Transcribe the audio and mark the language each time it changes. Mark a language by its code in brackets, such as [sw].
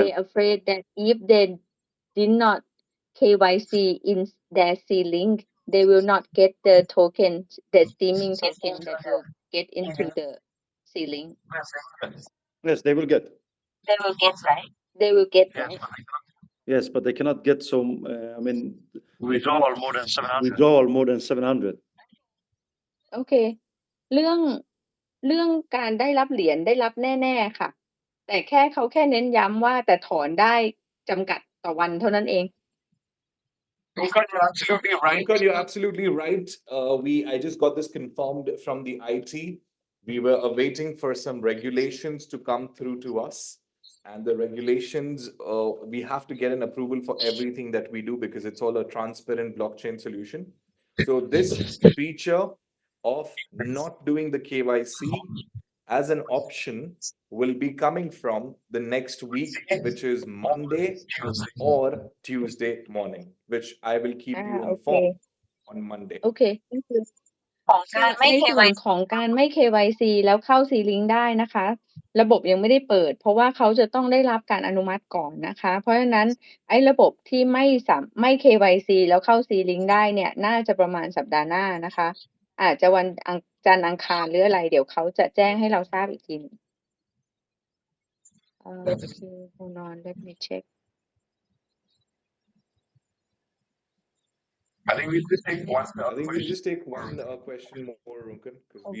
[en] they afraid that if they did not KYC in their C-Link, they will not get the token, the steaming token that will get into the C-Link. Yes, they will get. they will get right. They will get, right? Yes, but they cannot get some. I mean, Withdrawal more than 700. withdrawal more than 700. [th] โอเค เรื่องการได้รับเหรียญได้รับแน่ๆค่ะ แต่เขาแค่เน้นย้ำว่าแต่ถอนได้จำกัดต่อวันเท่านั้นเอง [en] Because you're absolutely right. Runkan, you're absolutely right. I just got this confirmed from the IT. We were awaiting for some regulations to come through to us. And the regulations, we have to get an approval for everything that we do because it's all a transparent blockchain solution. So this feature of not doing the KYC as an option will be coming from the next week, which is Monday or Tuesday morning, which I will keep you [th] โอเค [en] informed on Monday. โอเค thank you [th] ของการไม่ ในส่วน KYC ของการไม่ KYC แล้วเข้า C-Link ได้นะคะ ระบบยังไม่ได้เปิด เพราะว่าเขาจะต้องได้รับการอนุมัติก่อนนะคะ เพราะฉะนั้นไอ้ระบบที่ไม่ KYC แล้วเข้า C-Link ได้เนี่ย น่าจะประมาณสัปดาห์หน้านะคะ อาจจะวันจันทร์อังคารหรืออะไร เดี๋ยวเขาจะแจ้งให้เราทราบอีกทีหนึ่งโอเค [en] hold on let me check I think we just take one. I think we'll just take one question more, Runkan, because we'll